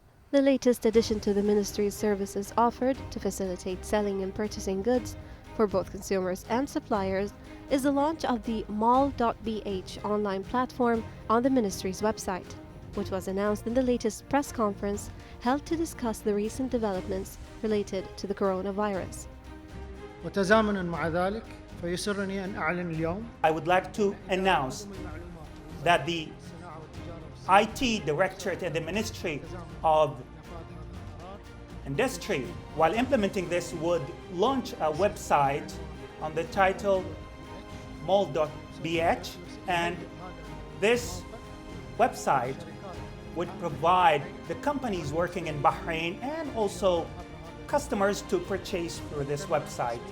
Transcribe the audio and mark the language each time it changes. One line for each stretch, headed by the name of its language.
English: The latest addition to the ministry's services offered to facilitate selling and purchasing goods for both consumers and suppliers is the launch of the mall.bh online platform on the ministry's website, which was announced in the latest press conference held to discuss the recent developments related to the coronavirus.
Arabic: وتزامنا مع ذلك فيسرني أن أعلن اليوم
English: I would like to announce that the IT Directorate at the Ministry of Industry, while implementing this, would launch a website on the title mall.bh, and this website would provide the companies working in Bahrain and also customers to purchase through this website.